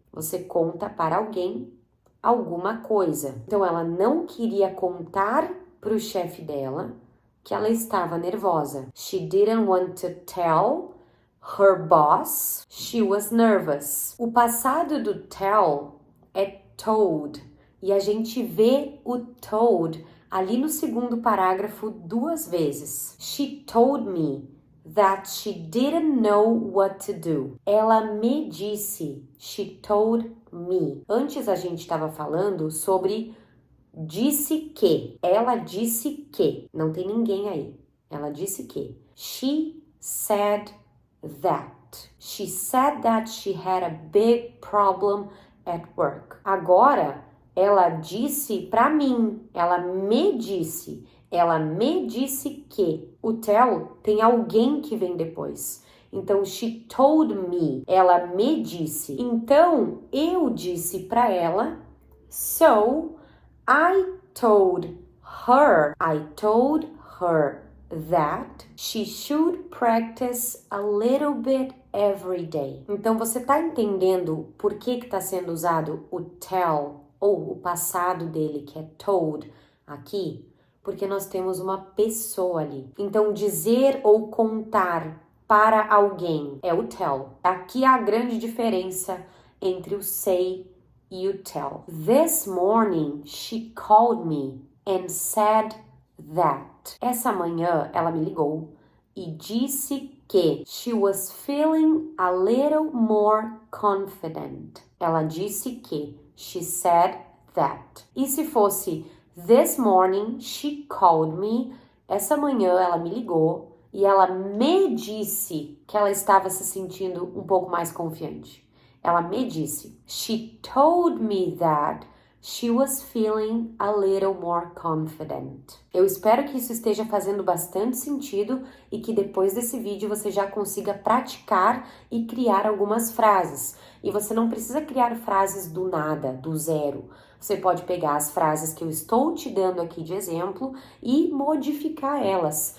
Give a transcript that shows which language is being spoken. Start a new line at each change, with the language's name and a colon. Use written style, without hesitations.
Portuguese: Você conta para alguém alguma coisa. Então, ela não queria contar para o chefe dela que ela estava nervosa.
English: She didn't want to tell her boss she was nervous.
Portuguese: O passado do tell é told. E a gente vê o told ali no segundo parágrafo 2 vezes.
English: She told me that she didn't know what to do.
Portuguese: Ela me disse.
English: She told me.
Portuguese: Antes a gente estava falando sobre disse que. Ela disse que. Não tem ninguém aí. Ela disse que.
English: She said that. She said that she had a big problem at work.
Portuguese: Agora, ela disse pra mim. Ela me disse. Ela me disse que. O tell tem alguém que vem depois. Então,
English: she told me.
Portuguese: Ela me disse. Então, eu disse pra ela.
English: So, I told her. I told her that she should practice a little bit every day.
Portuguese: Então, você tá entendendo por que tá sendo usado o tell ou o passado dele, que é told, aqui? Porque nós temos uma pessoa ali. Então, dizer ou contar para alguém é o tell. Aqui há a grande diferença entre o say e o tell.
English: This morning, she called me and said that.
Portuguese: Essa manhã, ela me ligou e disse que
English: she was feeling a little more confident.
Portuguese: Ela disse que.
English: She said that.
Portuguese: E se fosse
English: this morning, she called me.
Portuguese: Essa manhã ela me ligou e ela me disse que ela estava se sentindo um pouco mais confiante. Ela me disse.
English: She told me that she was feeling a little more confident.
Portuguese: Eu espero que isso esteja fazendo bastante sentido e que depois desse vídeo você já consiga praticar e criar algumas frases. E você não precisa criar frases do nada, do zero. Você pode pegar as frases que eu estou te dando aqui de exemplo e modificar elas.